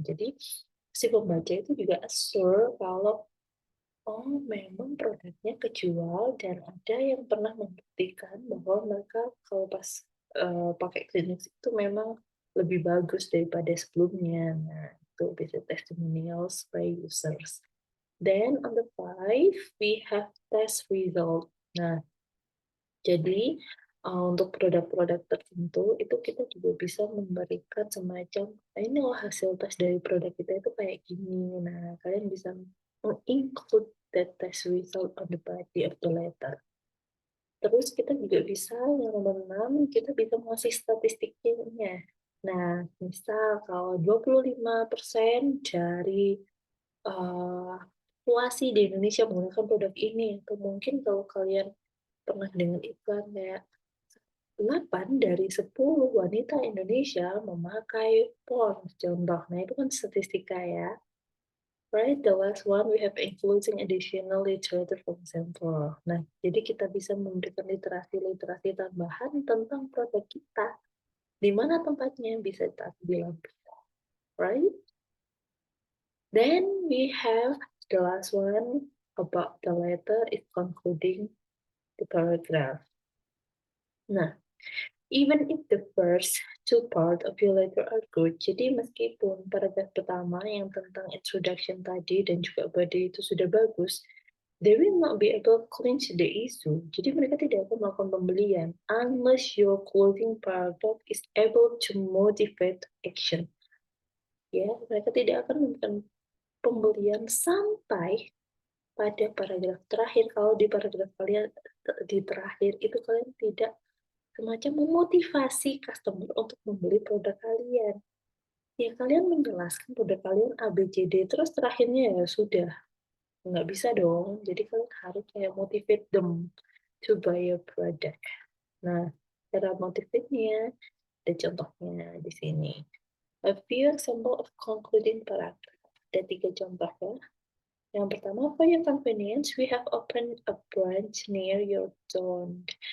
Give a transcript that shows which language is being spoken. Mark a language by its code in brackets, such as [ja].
[id] Jadi, si pembaca itu juga assure kalau, oh memang produknya kejual dan ada yang pernah membuktikan bahwa mereka kalau pas, pakai Kleenex itu memang lebih bagus daripada sebelumnya. Nah, itu bisa [en] testimonials by users. Then on the 5, we have test result. [id] Nah, jadi, untuk produk-produk tertentu itu kita juga bisa memberikan semacam, "Ini loh hasil tes dari produk kita itu kayak gini." Nah, kalian bisa [en] include that test result on the body of the letter. [id] Terus kita juga bisa yang nomor 6, kita bisa ngasih statistiknya. Nah, misal kalau 25% dari, eee, populasi di Indonesia menggunakan produk ini, atau mungkin kalau kalian pernah dengar iklan kayak 8 dari 10 wanita Indonesia memakai pons, contoh. Nah, itu kan statistika ya. [en] Right, the last one we have including additional literature from example. [id] Nah, jadi kita bisa memberikan literasi-literasi tambahan tentang produk kita. Di mana tempatnya bisa tak bilang, right? [en] Then we have the last one about the letter is concluding the paragraph. Nah, even if the first two part of your letter are good, [id] jadi meskipun paragraf pertama yang tentang introduction tadi dan juga body itu sudah bagus, [en] they will not be able to clinch the issue. [id] Jadi mereka tidak akan melakukan pembelian [en] unless your closing paragraph is able to motivate action. [id] Ya, mereka tidak akan memberikan pembelian sampai pada paragraf terakhir. Kalau di paragraf kalian di terakhir itu kalian tidak semacam memotivasi customer untuk membeli produk kalian. Ya kalian menjelaskan produk kalian A, B, C, D, terus terakhirnya ya sudah, nggak bisa dong. Jadi kalian harus kayak [en] motivate them to buy your product. [id] Nah, cara motivate-nya ada contohnya di sini. [en] A few example of concluding paragraph. [id] Ada 3 contoh ya. Yang pertama, [en] for your convenience, we have opened a branch near your town.